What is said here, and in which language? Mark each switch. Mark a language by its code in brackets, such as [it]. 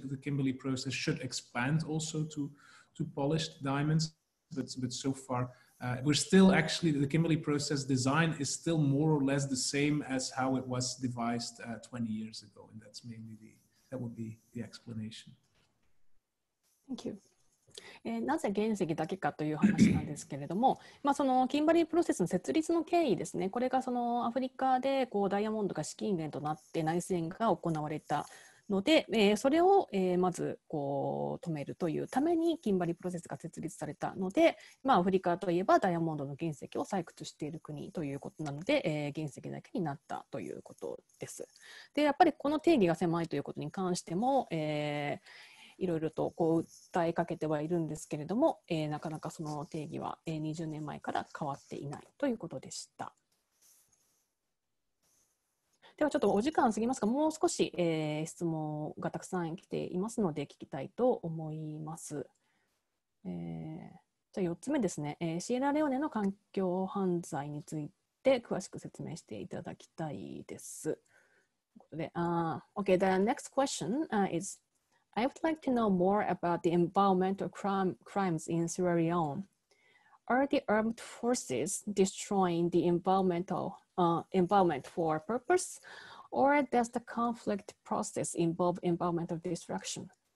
[en] The Kimberley process should expand also to polished diamonds, but so far, we're still actually, the Kimberley process design is still more or less the same as how it was devised 20 years ago. And that's mainly that would be the explanation. Thank you. [ja] なぜ原石だけかという話なんですけれども、そのキンバリープロセスの設立の経緯ですね、これがそのアフリカでダイヤモンドが資金源となって内戦が行われたので、それをまず止めるというためにキンバリープロセスが設立されたので、アフリカといえばダイヤモンドの原石を採掘している国ということなので、原石だけになったということです。でやっぱりこの定義が狭いということに関しても、いろいろと訴えかけてはいるんですけれども、なかなかその定義は20年前から変わっていないということでした。ではちょっとお時間過ぎますが、もう少し、質問がたくさん来ていますので聞きたいと思います。じゃあ4つ目ですね、シエラレオネの環境犯罪について詳しく説明していただきたいです。ということで、 [en] Okay, the next question is I would like to know more about the environmental crimes in Sierra Leone. Are the armed forces destroying the environment for purpose, or does the conflict process involve environmental destruction?